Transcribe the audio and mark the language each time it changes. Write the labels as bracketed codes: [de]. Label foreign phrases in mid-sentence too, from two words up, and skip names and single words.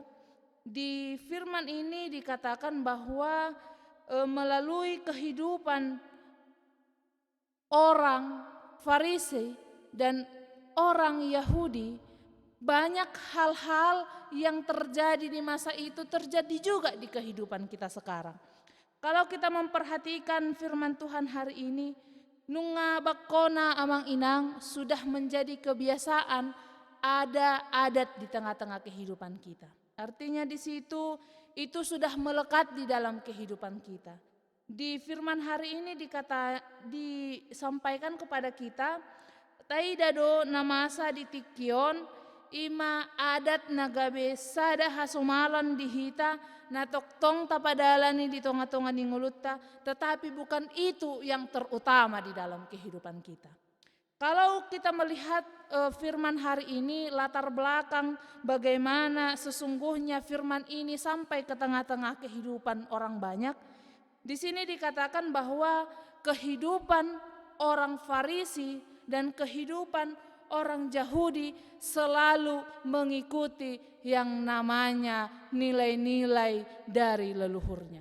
[id] Di firman ini dikatakan bahwa melalui kehidupan orang Farisi dan orang Yahudi, banyak hal-hal yang terjadi di masa itu terjadi juga di kehidupan kita sekarang. Kalau kita memperhatikan firman Tuhan hari ini, [bbc] nunga bakona amang inang [id] sudah menjadi kebiasaan, ada adat di tengah-tengah kehidupan kita. Artinya di situ itu sudah melekat di dalam kehidupan kita. Di firman hari ini disampaikan kepada kita, [bbc] taidado namasa di tikion, ima adat nagabe sada hasumalan di hita na toktong tapadalani di tonga-tonga ni ngulutta, [id] tetapi bukan itu yang terutama di dalam kehidupan kita. Kalau kita melihat firman hari ini, latar belakang bagaimana sesungguhnya firman ini sampai ke tengah-tengah kehidupan orang banyak, di sini dikatakan bahwa kehidupan orang Farisi dan kehidupan orang Yahudi selalu mengikuti yang namanya nilai-nilai dari leluhurnya.